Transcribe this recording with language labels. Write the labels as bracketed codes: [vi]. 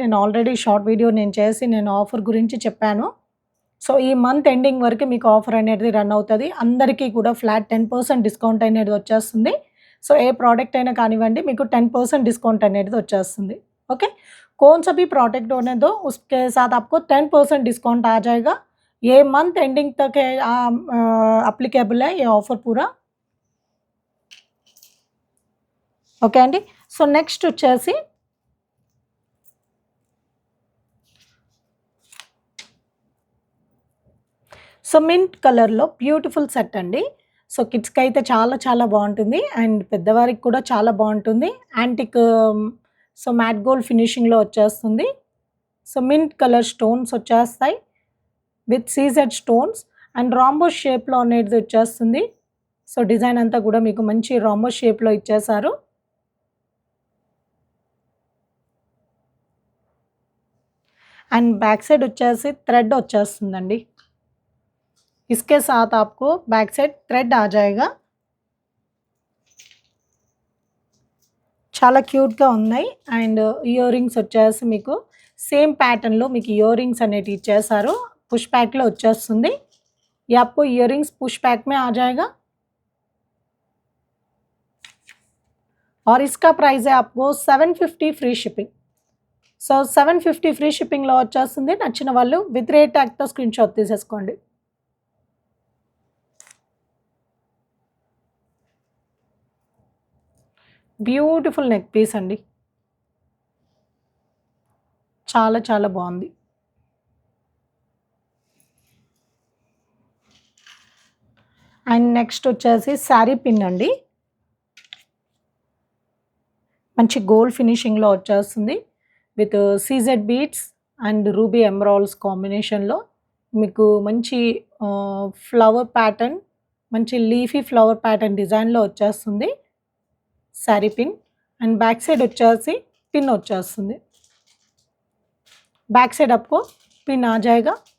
[te] నేను already short video చేసి నేను ఆఫర్ గురించి చెప్పాను. సో, ఈ మంత్ ఎండింగ్ వరకు మీకు ఆఫర్ అనేది రన్ అవుతది. అందరికీ కూడా ఫ్లాట్ 10% డిస్కౌంట్ అనేది వచ్చేస్తుంది. సో, ఏ ప్రోడక్ట్ అయినా కానివ్వండి మీకు 10% डिस्काउंट అనేది వచ్చేస్తుంది. [hi] ओके, कौन सा भी प्रोडक्ट होने दो उसके साथ आपको 10% डिस्काउंट आ जाएगा. ये मंथ एंडिंग तक है अप्लीकेबल है ये ऑफर पूरा. [te] ఓకే అండి. సో, నెక్స్ట్ వచ్చేసి సో, మింట్ కలర్‌లో బ్యూటిఫుల్ సెట్ అండి. సో, కిడ్స్‌కైతే చాలా చాలా బావుంటుంది. అండ్ పెద్దవారికి కూడా చాలా బావుంటుంది. యాంటిక్ సో, మ్యాట్ గోల్డ్ ఫినిషింగ్‌లో వచ్చేస్తుంది. సో, మింట్ కలర్ స్టోన్స్ వచ్చేస్తాయి. విత్ సీజెడ్ స్టోన్స్ అండ్ రాంబోస్ షేప్‌లో అనేది వచ్చేస్తుంది. సో, డిజైన్ అంతా కూడా మీకు మంచి రాంబోస్ షేప్‌లో ఇచ్చేశారు. అండ్ बैक साइड వచ్చేసి థ్రెడ్ వచ్చేస్తుందండి. [hi] इसके साथ आपको बैक साइड थ्रेड आ जाएगा. [te] చాలా క్యూట్‌గా ఉన్నాయి. అండ్ ఇయర్ రింగ్స్ వచ్చేసి మీకు సేమ్ ప్యాటర్న్‌లో మీకు ఇయర్ రింగ్స్ అనేటివి ఇచ్చేశారు. పుష్ బ్యాక్‌లో వచ్చేస్తుంది. [hi] ये आपको इयररिंग्स पुश बैक में आ जाएगा और इसका प्राइस है आपको 750 फ्री शिपिंग. [te] సో 750 ఫ్రీ షిప్పింగ్‌లో వచ్చేస్తుంది. నచ్చిన వాళ్ళు విత్ రేట్ ట్యాగ్‌తో స్క్రీన్‌షాట్ తీసేసుకోండి. బ్యూటిఫుల్ నెక్ పీస్ అండి. చాలా చాలా బాగుంది. అండ్ నెక్స్ట్ వచ్చేసి శారీ పిన్ అండి. మంచి గోల్డ్ ఫినిషింగ్‌లో వచ్చేస్తుంది. With CZ beads and ruby emeralds కాంబినేషన్‌లో మీకు మంచి ఫ్లవర్ ప్యాటర్న్, మంచి లీఫీ ఫ్లవర్ ప్యాటర్న్ డిజైన్‌లో వచ్చేస్తుంది sari pin. And back side వచ్చేసి పిన్ వచ్చేస్తుంది. [hi] बैक साइड आपको पिन आ जाएगा.